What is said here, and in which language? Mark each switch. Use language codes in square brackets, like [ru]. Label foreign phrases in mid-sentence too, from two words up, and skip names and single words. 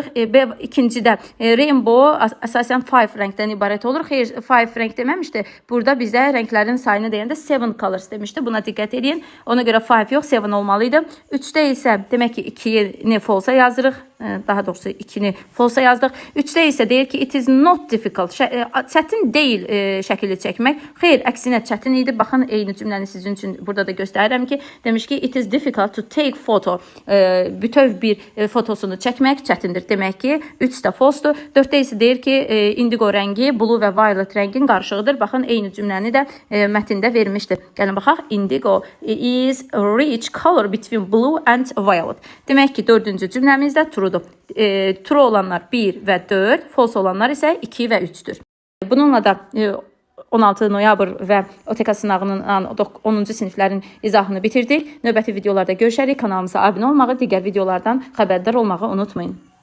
[az] İkincidə Rainbow əsasən 5 rəngdən ibarət olur. Xeyr, 5 rəng deməmişdi. Burada bizə rənglərin sayını deyəndə 7 colors demişdi. Buna diqqət edin. Ona görə 5 yox, 7 olmalıydı. 3-də isə demək ki, 2-ni false yazırıq. Daha doğrusu 2-ni false yazdıq. 3-də isə deyir ki, [en] it is not difficult. [az] Çətin deyil şəkili çəkmək. Xeyr, əksinə çətin idi. Baxın, eyni cümləni sizin üçün burada da göstərirəm ki, demiş ki, [en] it is difficult to take photo. [az] Bütöv bir fotosunu çəkmək çətindir. Demək ki, 3-də false-dur. 4-də isə deyir ki, indigo rəngi, blue və violet rəngin qarışığıdır. Baxın, eyni cümləni də mətndə vermişdir. Gəlin baxaq. [en] Indigo is a rich color between blue and violet. [az] Demək ki, 4-cü cümləmizdə truedur. True olanlar 1 və 4, false olanlar isə 2 və 3-dür. Bununla da 16 noyabr və OTK sınağının 10-cu siniflərin izahını bitirdik. Növbəti videolarda görüşərik. Kanalımıza abunə olmağı, digər videolardan xəbərdar olmağı unutmayın.